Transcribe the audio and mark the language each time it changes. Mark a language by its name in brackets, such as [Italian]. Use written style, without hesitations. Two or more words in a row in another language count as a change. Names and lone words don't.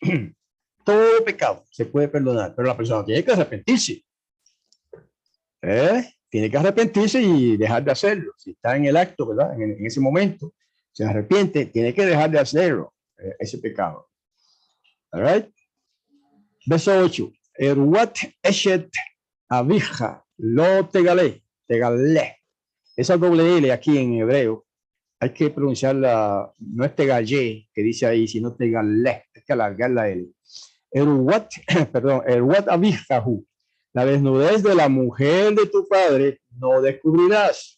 [Spanish] Todo pecado se puede perdonar, pero la persona tiene que arrepentirse. Tiene que arrepentirse y dejar de hacerlo. Si está en el acto, ¿verdad? En ese momento, se arrepiente, tiene que dejar de hacerlo, ese pecado. [English] All right? [Spanish] Verso 8. [Hebrew] ערות אשת אביך לא תגלה. [Spanish] Esa doble L aquí en hebreo hay que pronunciarla, no es tegalle que dice ahí, sino tegale. Hay que alargar la L. Erwat, perdón, [Hebrew] ערות אביך הוא. [Spanish] La desnudez de la mujer de tu padre no descubrirás.